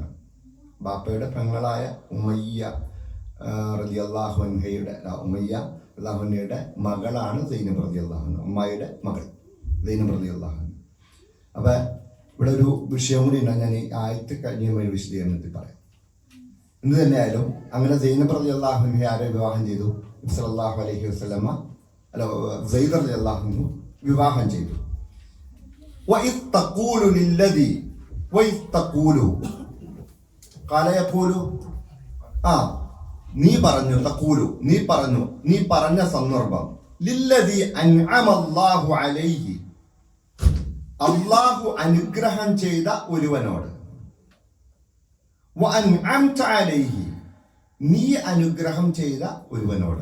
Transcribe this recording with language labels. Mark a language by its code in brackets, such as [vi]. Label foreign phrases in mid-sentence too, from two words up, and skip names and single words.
[ml] ബാപ്പയുടെ പെങ്ങളായ ഉമയ്യ [ar] رضي الله عنها [ml] മകളാണ് സൈനബ് [ar] رضي الله عنها, [ml] അമ്മായിയുടെ മകൾ സൈനബ് [ar] رضي الله عنها. [ml] അപ്പൊ ഇവിടെ ഒരു വിഷയം കൂടി ഉണ്ട്, ഞാൻ ഈ ആയത്ത് കഴിഞ്ഞ വിശദീകരണത്തിൽ പറയാം. എന്ത് തന്നെയായാലും അങ്ങനെ സൈനബ് [ar] رضي الله عنها [ml] ആരെ വിവാഹം ചെയ്തു? നബി [ar] صلى الله عليه وسلم [ml] സെയ്ദ് [ar] رضي الله عنه [ml] വിവാഹം ചെയ്തു. [ar] وَإِذْ تَقُولُ لِلَّذِي وَإِذْ تَقُولُ قَالَ يَقُولُ [ml] നീ പറഞ്ഞു, തഖൂലു നീ പറഞ്ഞ സന്ദർഭം, [ar] للذي أنعم الله عليه [ml] അല്ലാഹു അനുഗ്രഹം ചെയ്ത ഒരുവനോട്, [ar] وأنعمت عليه [ml] നീ അനുഗ്രഹം ചെയ്ത ഒരുവനോട്.